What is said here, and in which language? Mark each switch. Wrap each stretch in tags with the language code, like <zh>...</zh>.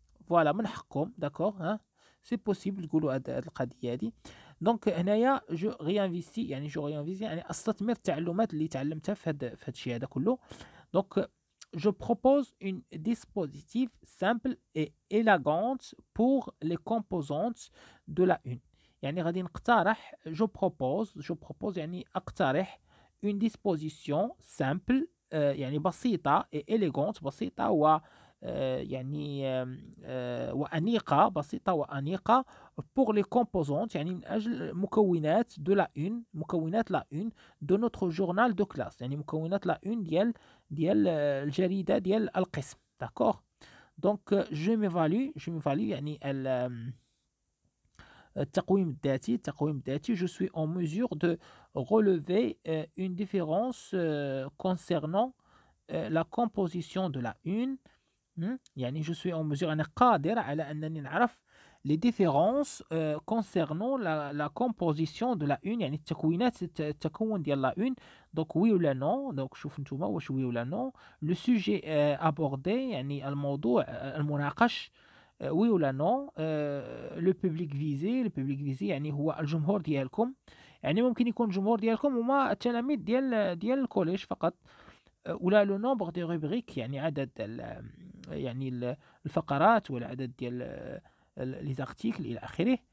<fr>Voilà</fr> <ar>من حقكم.</ar> <fr>d'accord hein. c'est possible</fr> <ar>تقولوا هاد القضيه هذه. دونك هنايا جو ريانفيستي يعني يعني استثمر التعلمات اللي تعلمتها في هاد الشيء هذا كله.</ar> <fr>دونك je propose une dispositif simple et élégante pour les composantes de la une.</fr> <ar>يعني غادي نقترح</ar> <fr>je propose</fr> <ar>يعني اقترح</ar> <fr>une disposition simple</fr> <ar>يعني بسيطة</ar> <fr>et élégante</fr> <ar>بسيطة و يعني وأنيقة، بسيطة وأنيقة</ar> <fr>pour les composantes</fr> <ar>يعني من أجل مكونات de</ar> <fr>la une، مكونات la une de notre journal de classe،</fr> <ar>يعني مكونات la une ديال الجريدة ديال القسم.</ar> <fr>d'accord. donc je m'évalue</fr> <ar>يعني التقويم الذاتي</ar> <fr>je suis en mesure de relever une différence concernant la composition de la une. يعني je suis en mesure</fr> <ar>أنا قادر على أنني نعرف</ar> <fr>les différences concernant la composition de la une،</fr> <ar>يعني التكون ديال</ar> <fr>la une. donc oui ولا non.</fr> <ar>donc شوف نتوما واش oui ولا non.</ar> <fr>le sujet abordé</fr> <ar>يعني الموضوع المناقش</ar> <fr>oui ولا non. le public visé</fr> <ar>يعني هو الجمهور ديالكم، يعني ممكن يكون الجمهور ديالكم هما التلاميذ ديال الكوليج فقط. ولا لو نومبر دي روبريك يعني عدد يعني الفقرات ولا عدد ديال لي زارتيكل الى اخره.</ar>